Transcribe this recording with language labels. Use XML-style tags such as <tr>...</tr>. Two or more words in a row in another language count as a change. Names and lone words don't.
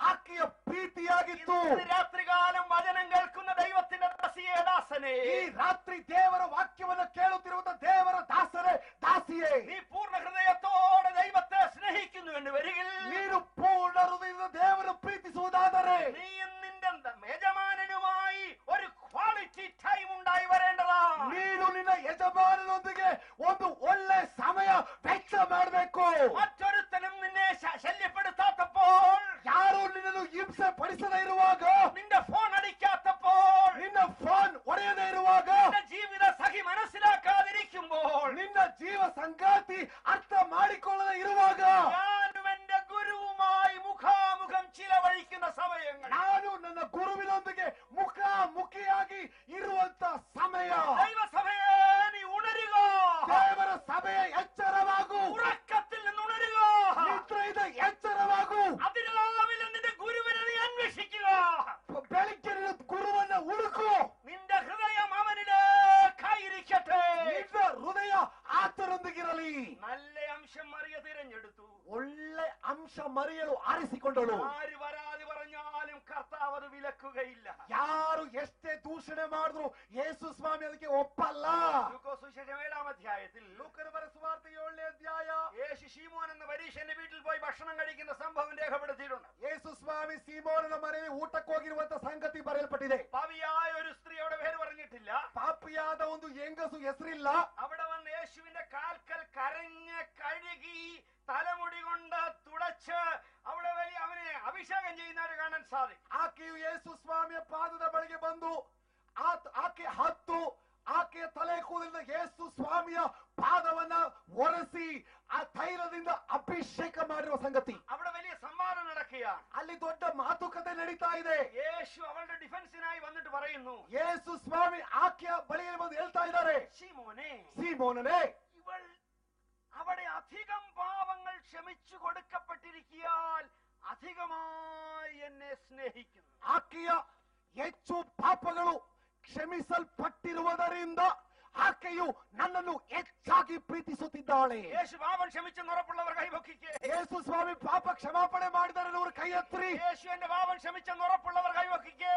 <kn>ಆಕೆಯ ಪ್ರೀತಿಯಾಗಿತ್ತು.</kn> <ml>രാത്രികാലം വചന കേൾക്കുന്ന ദൈവത്തിന്റെ ദാസനേ,</ml> <kn>ಈ ರಾತ್ರಿ ದೇವರ ವಾಕ್ಯವನ್ನು ಕೇಳುತ್ತಿರುವಂತ ದೇವರ ದಾಸರೇ, ದಾಸಿಯೇ,</kn> <ml>നീ പൂർണ്ണ ഹൃദയത്തോടെ ദൈവത്തെ സ്നേഹിക്കുന്നു എന്ന് വരികിൽ,</ml> <kn>ನೀನು ಪೂರ್ಣ ಹೃದಯದಿಂದ ದೇವರನ್ನು ಪ್ರೀತಿಸುವುದಾದರೆ</kn> <ml>നീ നിന്റെ യജമാനനുമായി ഒരു</ml> <en>quality time</en> <ml>ഉണ്ടായി വരേണ്ടതാണ്.</ml> <kn>ನೀನು ನಿನ್ನ ಯಜಮಾನನೊಂದಿಗೆ ಒಂದು ಒಳ್ಳೆ ಸಮಯ ವೆಚ್ಚ ಮಾಡಬೇಕು.</kn> <ml>മറ്റൊരുത്തനും നിന്നെ ശല്യപ്പെടുത്താത്തപ്പോൾ,</ml> <kn>ಯಾರು ನಿನ್ನನ್ನು ಹಿಂಸೆ ಪಡಿಸದೇ ಇರುವಾಗ,</kn> <ml>നിന്റെ ഫോൺ അടിക്കാത്തപ്പോൾ,</ml> <kn>ನಿನ್ನ ಫೋನ್ ಒಡೆಯದೇ ಇರುವಾಗ,</kn> <ml>നിന്റെ ജീവിത സഖി മനസ്സിലാക്കാതിരിക്കുമ്പോൾ,</ml> <kn>ನಿನ್ನ ಜೀವ ಸಂಗಾತಿ ಅರ್ಥ ಮಾಡಿಕೊಳ್ಳದೆ ಇರುವಾಗ,</kn> <ml>ഞാനും എന്റെ ഗുരുവുമായി മുഖാമുഖം ചിലവഴിക്കുന്ന സമയങ്ങൾ,</ml> <kn>ನಾನು ನನ್ನ ಗುರುವಿನೊಂದಿಗೆ ಮುಖಾಮುಖಿಯಾಗಿ ಇರುವಂತ ಸಮಯ,</kn> <ml>ദൈവസഭയെ നീ ഉണരുക,</ml> <kn>ದೇವರ ಸಭೆಯ ಎಚ್ಚರವಾಗು,</kn> <ml>ഉറക്കത്തിൽ നിന്ന് ഉണരുക,</ml> <kn>ನಿದ್ರೆಯಿಂದ ಎಚ್ಚರವಾಗು,</kn> <ml>അതിരാവിലെ നിന്റെ ഗുരുവിനെ നീ അന്വേഷിക്കുക,</ml> <kn>ಬೆಳಿಗ್ಗೆ ನಿನ್ನ ಗುರುವನ್ನ ಹುಡುಕು,</kn> <ml>നിന്റെ ഹൃദയം അവനിലേക്കായിരിക്കട്ടെ.</ml> <kn>ನಿನ್ನ ಹೃದಯ ಆತರೊಂದಿಗಿರಲಿ.</kn> <ml>നല്ല അംശം മറിയ തിരഞ്ഞെടുത്തു,</ml> <kn>ಒಳ್ಳೆ ಅಂಶ ಮರೆಯಲು ಆರಿಸಿಕೊಂಡಳು.</kn> <ml>ആര് പരാതി പറഞ്ഞാലും കർത്താവ് അത് വിലക്കുകയില്ല.</ml> <kn>ಯಾರು ಎಷ್ಟೇ ದೂಷಣೆ ಮಾಡಿದ್ರು ಯೇಸು ಸ್ವಾಮಿ ಅದಕ್ಕೆ ಒಪ್ಪಲ್ಲ.</kn> <ml>ലൂക്കോസ് സുവിശേഷം 7-ാം അധ്യായത്തിൽ</ml> <kn>ಲೂಕನ ಸುವಾರ್ತೆ 7ನೇ ಅಧ್ಯಾಯ,</kn> <ml>യേശു ശീമോൻ എന്ന പരീശന്റെ വീട്ടിൽ പോയി ഭക്ഷണം കഴിക്കുന്ന സംഭവം രേഖപ്പെടുത്തിയിട്ടുണ്ട്.</ml> <kn>ಯೇಸು ಸ್ವಾಮಿ ಸೀಮೋನನ ಮನೆಯಲ್ಲಿ ಊಟಕ್ಕೆ ಹೋಗಿರುವಂತ ಸಂಗತಿ ಬರೆಯಲ್ಪಟ್ಟಿದೆ.</kn> <ml>പാപിയായ ഒരു സ്ത്രീ അവിടെ പേര് പറഞ്ഞിട്ടില്ല.</ml> <kn>ಪಾಪಿಯಾದ ಒಂದು ಹೆಂಗಸು ಹೆಸರಿಲ್ಲ.</kn> <ml>അവിടെ വന്ന് യേശുവിന്റെ കാൽക്കൽ കരഞ്ഞ് കഴുകി തലമുടി കൊണ്ട് തുടച്ച് അവിടെ വലിയ അവനെ അഭിഷേകം ചെയ്യുന്നവരെ കാണാൻ സാധിക്കും.</ml> <kn>ಆಕೆಯು ಯೇಸು ಸ್ವಾಮಿಯ ಪಾದದ ಬಳಿಗೆ ಬಂದು ಆಕೆ ಹತ್ತು ಆಕೆಯ ತಲೆ ಕೂದಲಿಂದ ಯೇಸು ಸ್ವಾಮಿಯ ಪಾದವನ್ನ ಒರೆಸಿ ಆ ತೈಲದಿಂದ ಅಭಿಷೇಕ ಮಾಡಿರುವ ಸಂಗತಿ.</kn> <ml>അവിടെ വലിയ സംവാദം നടക്കുകയാണ്.</ml> <kn>ಅಲ್ಲಿ ದೊಡ್ಡ ಮಾತುಕತೆ ನಡೀತಾ ಇದೆ.</kn> <ml>യേശു അവളുടെ ഡിഫൻസിനായി വന്നിട്ട് പറയുന്നു,</ml> <kn>ಯೇಸು ಸ್ವಾಮಿ ಆಕೆಯ ಬಳಿಯಲ್ಲಿ ಬಂದು ಹೇಳ್ತಾ ಇದ್ದಾರೆ,</kn> <ml>ശീമോനെ,</ml> <kn>ಸೀಮೋನನೇ,</kn> <ml>ഇവൾ അവിടെ അധികം പാപങ്ങൾ ക്ഷമിച്ചു കൊടുക്കപ്പെട്ടിരിക്കാൻ അധികമായി എന്നെ സ്നേഹിക്കുന്നു.</ml> <kn>ಆಕೆಯ ಹೆಚ್ಚು ಪಾಪಗಳು ಕ್ಷಮಿಸಲ್ಪಟ್ಟಿರುವುದರಿಂದ ಆಕೆಯು ನನ್ನನ್ನು ಹೆಚ್ಚಾಗಿ ಪ್ರೀತಿಸುತ್ತಿದ್ದಾಳೆ.</kn> <ml>യേശു പാപം ക്ഷമിച്ചെന്ന് ഉറപ്പുള്ളവർ കൈപൊക്കിക്കേ.</ml> <kn>ಯೇಸು ಸ್ವಾಮಿ ಪಾಪ ಕ್ಷಮಾಪಣೆ ಮಾಡಿದರೆ ಅವರು ಕೈ ಎತ್ತರಿ.</kn> <ml>യേശു എന്റെ പാപം ക്ഷമിച്ചെന്ന് ഉറപ്പുള്ളവർ കൈപൊക്കിക്കേ.</ml>